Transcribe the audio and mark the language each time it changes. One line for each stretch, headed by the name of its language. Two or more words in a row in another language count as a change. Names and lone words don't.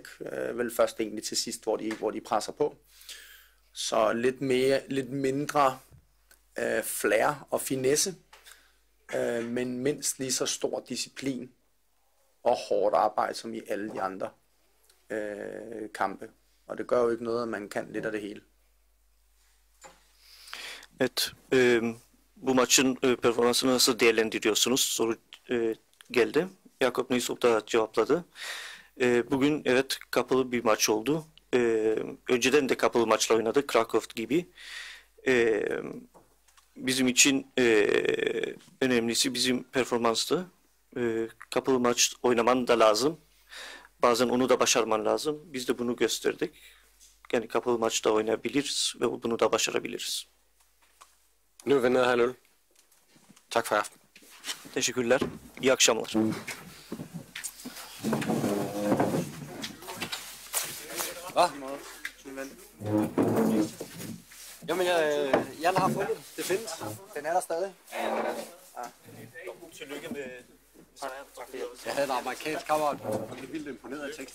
Danish: Vel først egentlig til sidst, hvor de presser på. Så lidt mindre flair og finesse, men mindst lige så stor disciplin og hårdt arbejde som i alle de andre kampe. Og det gør jo ikke noget, at man kan lidt af det hele.
Turkish: Evet, bu maçın performansını nasıl değerlendiriyorsunuz? Soru geldi. Yakup Neystrup da cevapladı. Bugün evet kapalı bir maç oldu. Önceden de kapalı maçla oynadık, Krakow gibi. Bizim için önemlisi bizim performanstı. Kapalı maç oynaman da lazım. Bazen onu da başarman lazım. Biz de bunu gösterdik. Yani kapalı maçta oynayabiliriz ve bunu da başarabiliriz.
Danish: Nu er vi nede her 0. Tak for i aften.
Turkish: Teşekkürler. İyi akşamlar.
Danish: Jamen, Jan har fundet det. Det findes. Den er der stadig. Tillykke med Jeg havde en amerikansk kammerat, og blev vildt imponeret af teksten.